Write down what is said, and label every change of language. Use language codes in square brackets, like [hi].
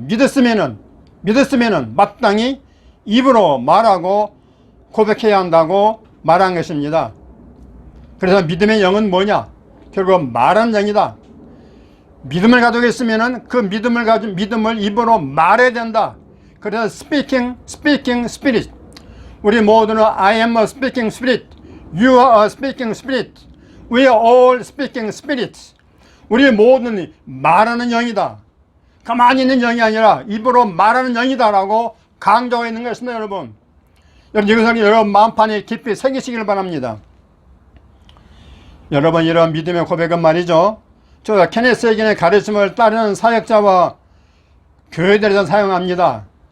[ko] 믿었으면은 마땅히 입으로 말하고 고백해야 한다고 말한 것입니다. 그래서 믿음의 영은 뭐냐? 결국 말하는 영이다. 믿음을 가지고 있으면은 그 믿음을 입으로 말해야 된다. 그래서 [en] speaking spirit. [ko] 우리 모두는 [en] I am a speaking spirit. You are a speaking spirit. We are all speaking spirits. [ko] 우리 모두는 말하는 영이다. 가만히 있는 영이 아니라 입으로 말하는 영이다라고 강조하고 있는 것입니다, 여러분. 이것을 여러분 마음판에 깊이 새기시길 바랍니다. 여러분, 이런 믿음의 고백은 말이죠, 저 케네스 에겐의 가르침을 따르는 사역자와 교회들에서 사용합니다.